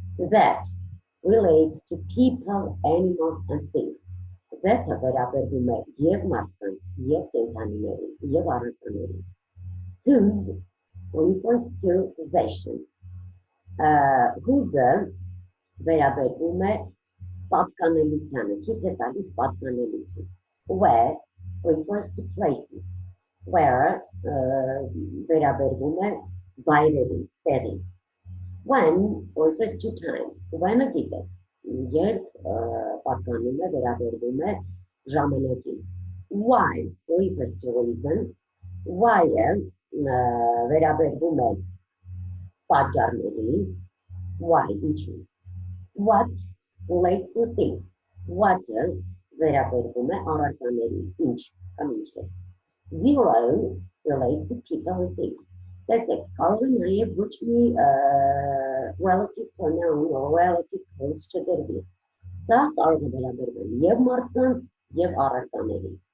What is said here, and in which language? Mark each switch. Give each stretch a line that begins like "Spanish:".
English: That relates to people, animals and things.
Armenian: That-ը վերաբերվում է եւ մարդուն, եւ կենդանիներին, եւ առարկաներին.
English: Whose refers to possession.
Armenian: Whose-ը վերաբերվում է պատկանելությանը, ցույց է տալիս պատկանելություն.
English: Where refers to places. Where
Armenian: վերաբերվում է վայրերին, տեղին.
English: When refers to time. When-ը
Armenian: գիտեք, երբ պատկանում է վերաբերվում է ժամանակին.
English: Why refers to reason. Why-ը
Armenian: վերաբերվում է պատճառների, why, ինչու,
English: what relates to things,
Armenian: what-ը վերաբերվում է առարկաների, ինչ կամ ինչ է,
English: zero relates to people and things. That's it.
Armenian: Կարող է նաև ոչ մի relative pronoun or relative clause չդրվի. Դա կարող է վերաբերվել եւ մարդկանց եւ առարկաների.